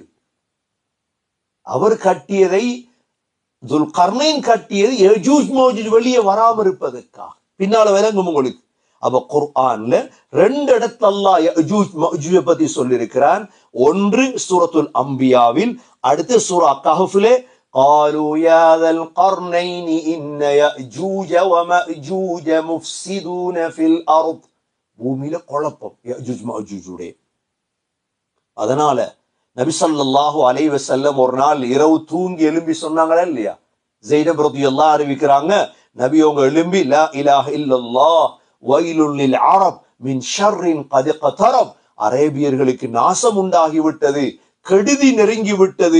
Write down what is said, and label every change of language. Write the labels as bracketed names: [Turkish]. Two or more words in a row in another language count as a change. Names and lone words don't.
[Tamil] அவர் கட்டியதை துல்கர்னேன் கட்டியது யஜூஜ் மஜூஜ் வெளியே வராம இருப்பதற்காக. பின்னால விளங்கும் உங்களுக்கு. அப்ப குர்ஆன்ல 2 இடத்துல அல்லாஹ் யஜூஜ் மஜூஜ் பத்தி சொல்லியிருக்கிறான். ஒன்று சூரத்துல் அம்பியாவில், அடுத்து சூரா கஹ்ஃபிலே [Arabic] قالوا يا ذا القرنين إن يأجوج ومأجوج مفسدون في الأرض [Tamil] பூமியில குழப்பம் யஜூஜ் மஜூஜுடைய. அதனால நபி [Arabic] صلى الله عليه وسلم [Tamil] ஒரு நாள் இரவு தூங்கி எழும்பி சொன்னாங்களா இல்லையா? ஸைனப் ரலியல்லாஹு அறிவிக்கிறாங்க, நபி அவங்க எழும்பி [Arabic] لا إله إلا الله ويل للعرب من شر قد اقترب [Tamil] அரேபியர்களுக்கு நாசம் உண்டாகிவிட்டது, கெடுதி நெருங்கி விட்டது.